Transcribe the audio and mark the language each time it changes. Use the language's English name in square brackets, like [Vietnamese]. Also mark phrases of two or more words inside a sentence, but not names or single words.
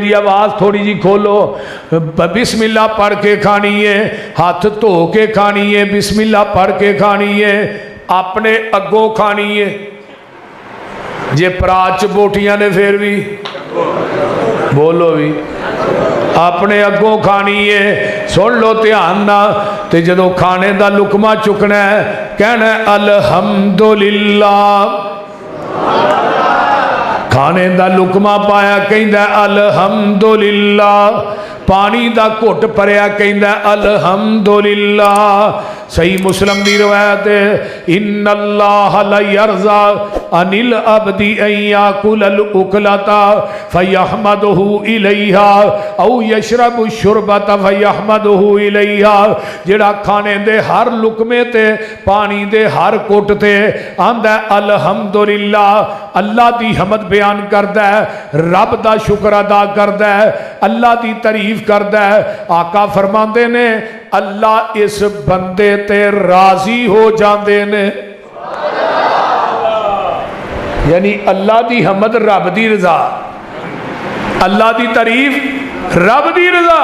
[Punjabi] دی آواز تھوڑی جی کھولو، بسم اللہ پڑھ کے کھانی ہے، ہاتھ دھو کے کھانی ہے، بسم اللہ پڑھ کے کھانی ہے، اپنے اگوں کھانی ہے۔ جے پراچ بوٹیاں نے پھر بھی بولو بھی اپنے اگوں کھانی ہے۔ سن لو دھیان نہ، تے جدو کھانے دا لقمہ چکنا ہے کہنا ہے الحمدللہ، کھانے دا لقمہ پایا کہندا ہے الحمدللہ، پانی دا گھٹ پریا کہندا ہے الحمدللہ۔ صحیح مسلم دی روایت ہے [Arabic] ان اللہ لا یرضا عن العبد ان یاکل الاکلۃ فیحمدہ الیہا او یشرب الشربۃ فیحمدہ الیہا، [Punjabi] جڑا کھانے دے ہر لقمے تے پانی دے ہر گھٹ تے آندا ہے الحمدللہ، اللہ دی حمد بیان کردا ہے، رب دا شکر ادا کردا ہے، اللہ دی تعریف کردا ہے۔ آقا فرماندے نے اللہ اس بندے تے راضی ہو جاندے نے، یعنی اللہ دی حمد رب دی رضا، اللہ دی تعریف رب دی رضا۔